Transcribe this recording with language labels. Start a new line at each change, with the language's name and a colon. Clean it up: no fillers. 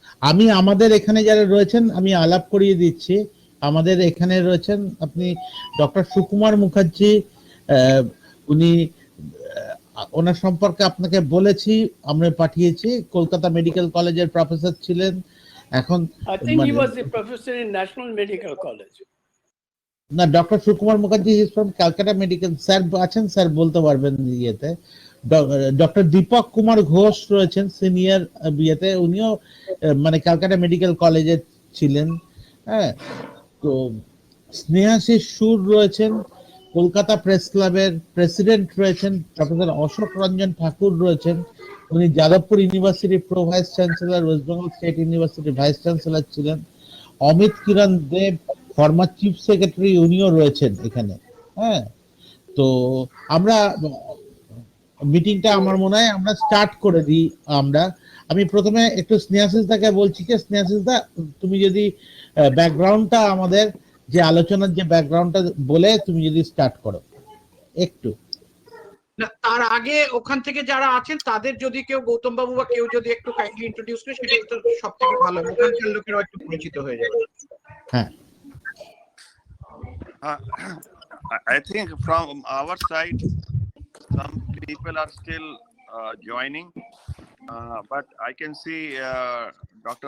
Bangla: আমি আমাদের এখানে যারা রয়েছেন আমি আলাপ করিয়ে দিচ্ছি। আমাদের এখানে রয়েছেন আপনি ডক্টর সুকুমার মুখার্জি, উনি ওনার সম্পর্কে আপনাকে বলেছি, আমরা পাঠিয়েছি, কলকাতা মেডিকেল কলেজের প্রফেসর ছিলেন। এখন
English: I think he was the professor in National Medical College.
Bangla: না, doctor Sukumar Mukherjee
English: is from Calcutta medical,
Bangla: sir আছেন, স্যার বলতে পারবেন ইয়েতে। ডক্টর দীপক কুমার ঘোষ রয়েছেন সিনিয়র বিয়েতে, উনিও মানে ক্যালকাটা মেডিকেল কলেজে ছিলেন। হ্যাঁ, তো স্নেহাশিস সুর রয়েছেন, কলকাতা প্রেস ক্লাবের প্রেসিডেন্ট রয়েছেন। প্রফেসর অশোক রঞ্জন ঠাকুর রয়েছেন, উনি Jadavpur university pro vice chancellor, West Bengal state university vice chancellor ছিলেন। অমিত কিরণ দেব ফর্মার চিফ সেক্রেটারি, উনিও রয়েছেন এখানে। হ্যাঁ, তো আমরা মিটিংটা আমার মনে হয় আমরা স্টার্ট করে দিই। আমি প্রথমে একটু স্নেহাশিস দাকে বলছি যে স্নেহাশিস দা, তুমি যদি ব্যাকগ্রাউন্ডটা আমাদের যে আলোচনার যে ব্যাকগ্রাউন্ডটা বলে তুমি যদি স্টার্ট করো একটু। তার আগে ওখান থেকে যারা আছেন তাদের যদি কেউ, গৌতম বাবু বা কেউ যদি একটু কাইন্ডলি ইন্ট্রোডিউস করে সেটা তো সবথেকে ভালো, ওখানকার লোকেরা একটু পরিচিত হয়ে যাবে। হ্যাঁ,
English: I think from our side some people are still joining, but I can see Dr.